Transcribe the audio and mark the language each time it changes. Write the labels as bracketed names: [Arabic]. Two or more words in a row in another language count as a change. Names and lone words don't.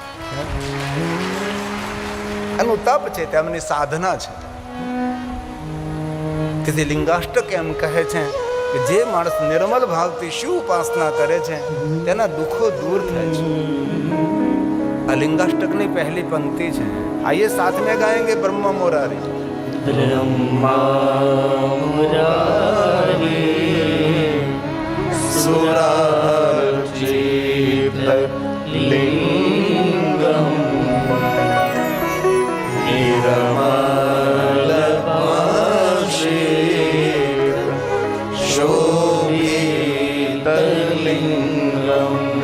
[Gujarati] એનું તપ છે, તેમની સાધના છે. તેથી લિંગાષ્ટક એમ કહે છે કે જે માણસ નિર્મલ ભાવથી શિવ ઉપાસના કરે છે તેના દુઃખો દૂર થાય છે. આ લિંગાષ્ટકની પહેલી પંક્તિ છે. [Hindi] आइए साथ में गाएंगे [Sanskrit] ब्रह्मा मुरारी. ब्रह्मा मुरारी सुरार्चित लिंगम निर्मलपाशित शोभित लिंगम